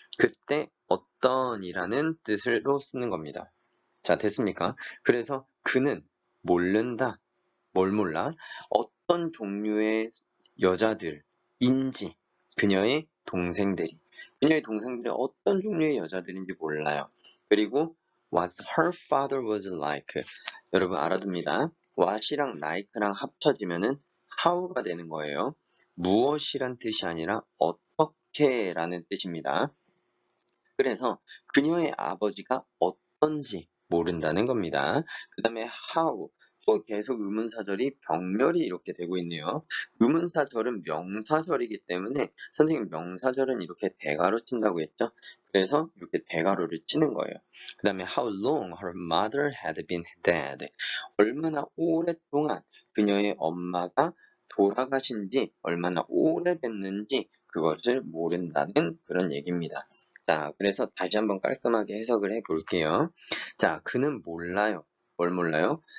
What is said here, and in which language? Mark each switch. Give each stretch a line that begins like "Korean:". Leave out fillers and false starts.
Korean: 그때 어떤이라는 뜻으로 쓰는 겁니다. 자, 됐습니까? 그래서 그는 모른다. 뭘 몰라? 어떤 종류의 여자들인지 그녀의 동생들이 어떤 종류의 여자들인지 몰라요. 그리고
English: what her father was like.
Korean: 여러분 알아둡니다. what이랑 like랑 합쳐지면은 how가 되는 거예요. 무엇이란 뜻이 아니라 어떻게라는 뜻입니다. 그래서 그녀의 아버지가 어떤지 모른다는 겁니다. 그 다음에 how, 또 계속 의문사절이 병렬이 이렇게 되고 있네요. 의문사절은 명사절이기 때문에 선생님 명사절은 이렇게 대가로 친다고 했죠. 그래서 이렇게 대가로를 치는 거예요. 그 다음에
English: how long her mother had been dead.
Korean: 얼마나 오랫동안 그녀의 엄마가 돌아가신지 얼마나 오래됐는지 그것을 모른다는 그런 얘기입니다. 자, 그래서 다시 한번 깔끔하게 해석을 해 볼게요. 자, 그는 몰라요. 뭘 몰라요?